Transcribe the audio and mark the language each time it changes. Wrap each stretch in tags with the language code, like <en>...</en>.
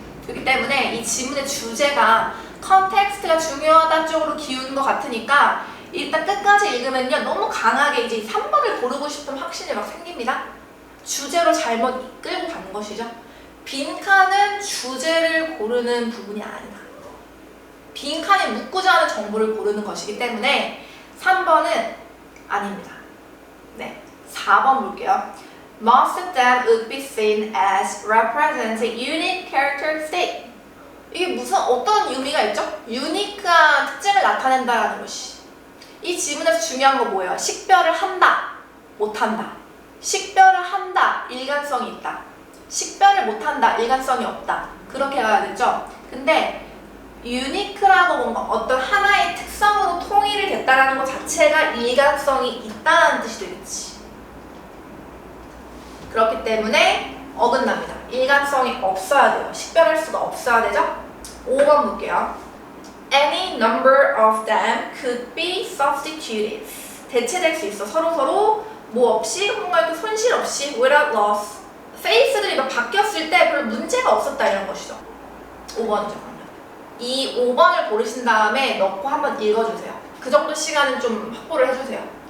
<ko>그렇기 때문에 이 지문의 주제가 컨텍스트가 중요하다는 쪽으로 기우는 것 같으니까 일단 끝까지 읽으면요 너무 강하게 이제 3번을 고르고 싶은 확신이 막 생깁니다. 주제로 잘못 이끌고 가는 것이죠. 빈칸은 주제를 고르는 부분이 아니다. 빈칸에 묻고자 하는 정보를 고르는 것이기 때문에 3번은 아닙니다. 네, 4번 볼게요.</ko> <en>Most of them would be seen as representing unique characteristic.</en> <ko>이게 무슨 어떤 의미가 있죠? 유니크한 특징을 나타낸다라는 것이. 이 지문에서 중요한 거 뭐예요? 식별을 한다, 못한다. 식별을 한다, 일관성이 있다. 식별을 못한다, 일관성이 없다. 그렇게 가야 되죠? 근데 유니크라고 뭔가 어떤 하나의 특성으로 통일이 됐다라는 것 자체가 일관성이 있다는 뜻이 되겠지. 그렇기 때문에 어긋납니다. 일관성이 없어야 돼요. 식별할 수가 없어야 되죠? 5번 볼게요.</ko> <en>Any number of them could be substituted.</en> <ko>대체될 수 있어. 서로 뭐 없이 뭔가 이렇게 손실 없이</ko> <en>without loss.</en> <ko>페이스들이 막 바뀌었을 때 별로 문제가 없었다 이런 것이죠. 5번이죠. 이 5번을 고르신 다음에 넣고 한번 읽어주세요. 그 정도 시간은 좀 확보를 해주세요.</ko>